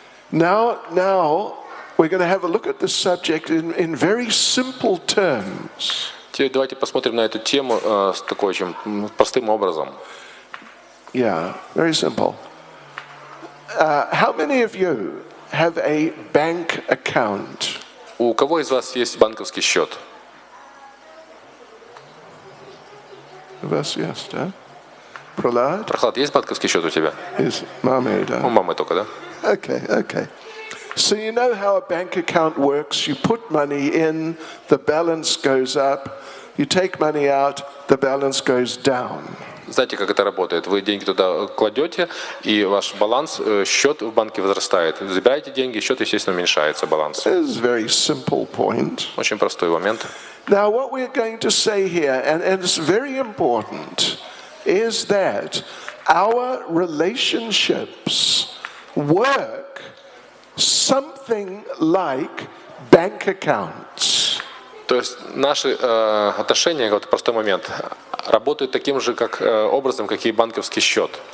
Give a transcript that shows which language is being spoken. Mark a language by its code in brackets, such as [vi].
[en] Now we're going to have a look at this subject in very simple terms. [ru] Теперь давайте посмотрим на эту тему с такой очень простым образом. [en] Yeah, very simple. How many of you have a bank account? [ru] У кого из вас есть банковский счет? У вас есть, да? Прохлад? Прохлад, есть банковский счет у тебя? Is мамы, да? У мамы только, да? [en] Okay. So you know how a bank account works. You put money in, the balance goes up. You take money out, the balance goes down. [ru] Знаете, как это работает? Вы деньги туда кладете, и ваш баланс, счет в банке возрастает. Забираете деньги, счет, естественно, уменьшается, баланс. [en] This is a very simple point. [ru] Очень простой момент. [en] Now what we're going to say here, and it's very important, is that our relationships work something like bank accounts. [ru] То есть наши отношения, вот простой момент, работают таким же образом, как и банковский счет.